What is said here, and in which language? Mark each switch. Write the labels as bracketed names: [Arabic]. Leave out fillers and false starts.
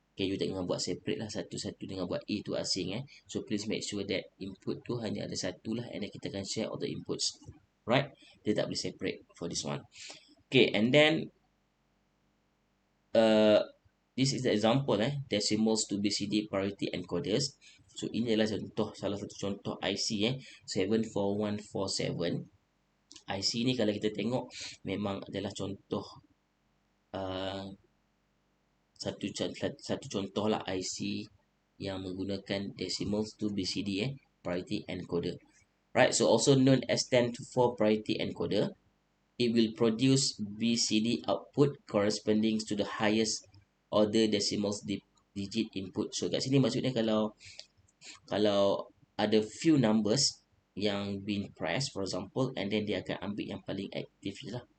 [Malay] Okay, you jangan buat separate lah satu-satu dengan buat A tu asing [English] So please make sure that input [Malay] tu hanya ada satu lah, [English] and then kita akan share all the inputs. Right, [Malay] dia tak boleh [English] separate for this one. Okay, and then this is the example decimals to BCD parity encoders. [Malay] So ini adalah contoh, salah satu contoh IC 74147. IC ni kalau kita tengok memang adalah contoh satu contoh lah IC yang menggunakan decimals to BCD parity encoder. [English] Right, so also known as 10^4 parity encoder. It will produce BCD output corresponding to the highest order decimals digit input. [Malay] So kat sini maksudnya kalau ada few numbers yang been pressed, [English] for example, and then [Malay] dia akan ambil yang paling aktif je lah.